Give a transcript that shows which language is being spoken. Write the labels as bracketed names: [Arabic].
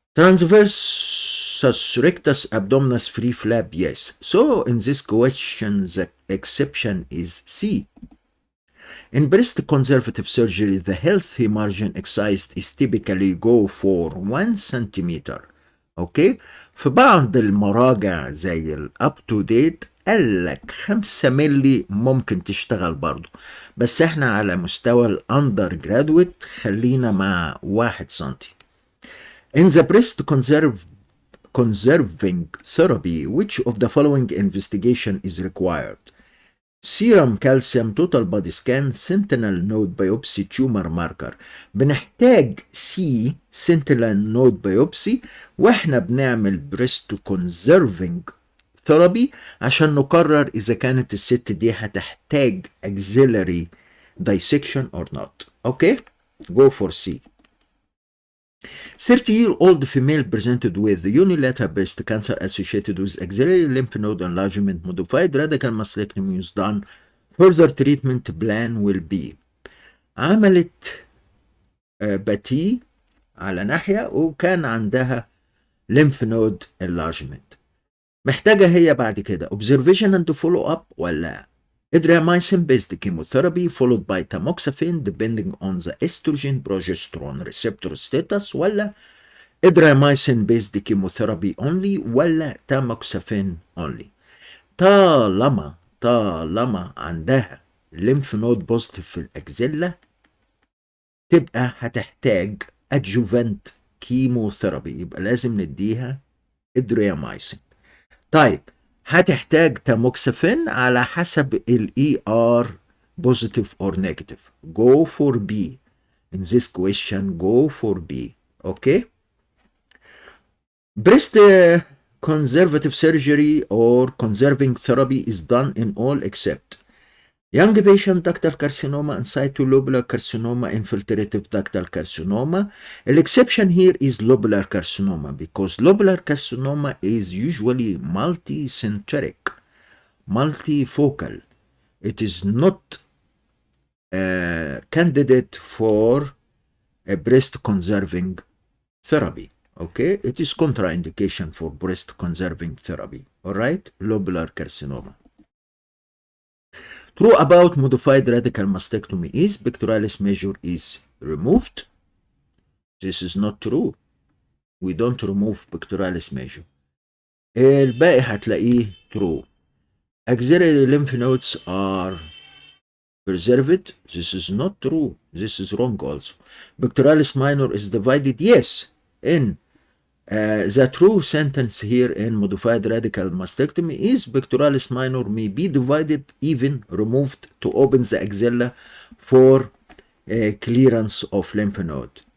[English] Transversus rectus abdominis free flap, yes. So in this question, the exception is C. In breast conservative surgery, the healthy margin excised is typically go for 1 centimeter. Okay? [Arabic] في بعض المراجع زي الاب تو ديت قال لك 5 ملي ممكن تشتغل برضو، بس احنا على مستوى الاندر جرادويت خلينا مع 1 سنتي. [English] In the breast conserving therapy, which of the following investigation is required? Serum calcium, total body scan, sentinel node biopsy, tumor marker. [Arabic] بنحتاج C sentinel node biopsy واحنا بنعمل breast conserving therapy عشان نقرر إذا كانت الست دي هتحتاج [English] axillary dissection or not. [Arabic] Okay? Go for C. [English] 30-year-old female presented with unilateral breast cancer associated with axillary lymph node enlargement, modified radical mastectomy is done. Further treatment plan will be [Arabic] عملت باتي على ناحية وكان عندها lymph node enlargement. محتاجة هي بعد كده [English] observation and follow up ولا Adriamycin based chemotherapy followed by tamoxifen depending on the estrogen progesterone receptor status ولا Adriamycin based chemotherapy only ولا tamoxifen only. [Arabic] طالما عندها lymph node positive في الأكزيلا تبقى هتحتاج adjuvant chemotherapy، يبقى لازم نديها Adriamycin. طيب هتحتاج تاموكسافين على حسب ال [English] ER positive or negative. Go for B. In this question, go for B. Okay? Breast conservative surgery or conserving therapy is done in all except young patient ductal carcinoma and cytolobular carcinoma, infiltrative ductal carcinoma. The exception here is lobular carcinoma because lobular carcinoma is usually multicentric, multifocal. It is not a candidate for a breast conserving therapy. Okay, it is contraindication for breast conserving therapy. All right, lobular carcinoma. True about modified radical mastectomy is pectoralis major is removed. This is not true. We don't remove pectoralis major. [Arabic] الباقي هتلاقيه true. [English] Axillary lymph nodes are preserved. This is not true. This is wrong also. Pectoralis minor is divided. Yes. In the true sentence here in modified radical mastectomy is pectoralis minor may be divided, even removed, to open the axilla for clearance of lymph node.